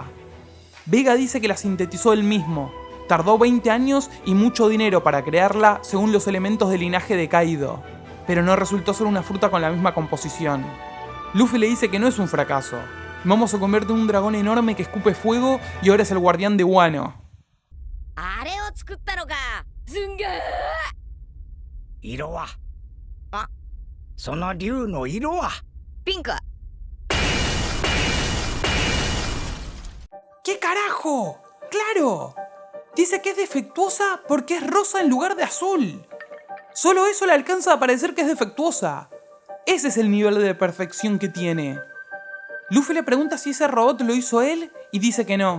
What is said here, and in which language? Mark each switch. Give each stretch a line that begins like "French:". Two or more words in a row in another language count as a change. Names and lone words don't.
Spanish: Vega dice que la sintetizó él mismo. Tardó 20 años y mucho dinero para crearla según los elementos del linaje de Kaido, pero no resultó ser una fruta con la misma composición. Luffy le dice que no es un fracaso. Momo se convierte en un dragón enorme que escupe fuego y ahora es el guardián de Wano.
Japanese: あれを作ったのか。すんげえ。色はその竜の色は。ピンク。
Spanish: ¿Qué carajo? ¡Claro! Dice que es defectuosa porque es rosa en lugar de azul. Solo eso le alcanza a parecer que es defectuosa. Ese es el nivel de perfección que tiene. Luffy le pregunta si ese robot lo hizo él y dice que no.